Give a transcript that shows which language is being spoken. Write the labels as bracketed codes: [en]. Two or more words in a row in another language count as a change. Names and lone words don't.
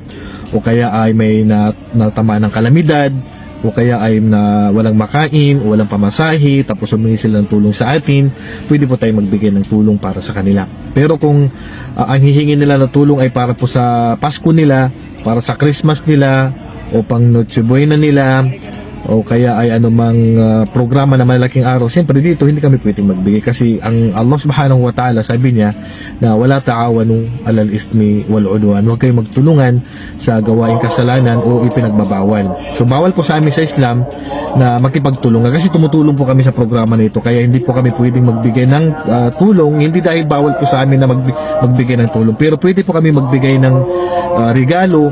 [tl] O kaya ay may natamaan ng kalamidad, o kaya ay walang makain, o walang pamasahe, tapos humingi sila ng tulong sa atin, pwede po tayo magbigay ng tulong para sa kanila. Pero kung ang hihingi nila na tulong ay para po sa Pasko nila, para sa Christmas nila, o pang Noche Buena nila, o kaya ay anumang programa na malaking araw, siyempre dito hindi kami pwedeng magbigay kasi ang Allah [ar] سبحانه وتعالى [tl] sabi niya na [ar] ولا تعاونوا على الإثم والعدوان, [tl] huwag kayong magtulungan sa gawaing kasalanan o ipinagbabawal. So bawal po sa amin sa Islam na makipagtulungan kasi tumutulong po kami sa programa na ito, kaya hindi po kami pwedeng magbigay ng tulong, hindi dahil bawal po sa amin na magbigay ng tulong, pero pwede po kami magbigay ng regalo.